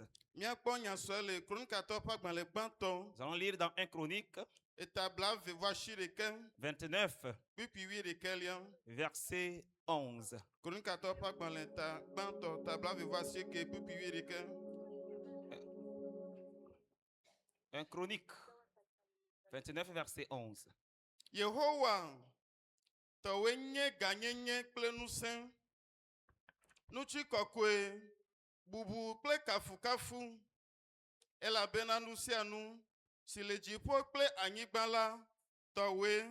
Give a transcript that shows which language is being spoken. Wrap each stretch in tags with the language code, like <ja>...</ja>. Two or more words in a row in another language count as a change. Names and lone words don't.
<fr>Nous allons lire dans 1 Chronique 29, verset 11. 1 Chronique 29, verset 11.</fr> <ee>Yehowa, tawenye ganyenye kple nusẽ, nutsi kɔkɔe, bubu kple kafukafu, elabena nu sia nu si le dziƒo kple anyigba la tɔwoe.</ee>